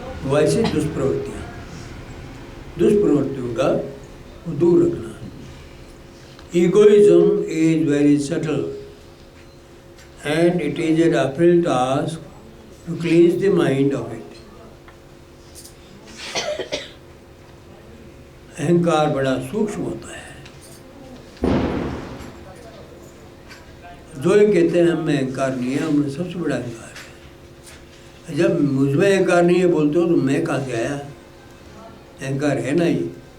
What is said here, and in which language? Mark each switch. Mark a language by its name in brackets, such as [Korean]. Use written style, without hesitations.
[Hindi] Vices दुष्प्रवृत्तियों का दूर रखना। [English] Egoism is very subtle and it is an uphill task to cleanse the mind of it. [Hindi] अहंकार बड़ा सूक्ष्म होता है। जो ये कहते हैं हमें अहंकार नहीं है, हमें सबसे बड़ा अहंकार है। जब मुझमें अहंकार नहीं है बोलते हो तो मैं कहाँ से आया? अहंकार है ना ये।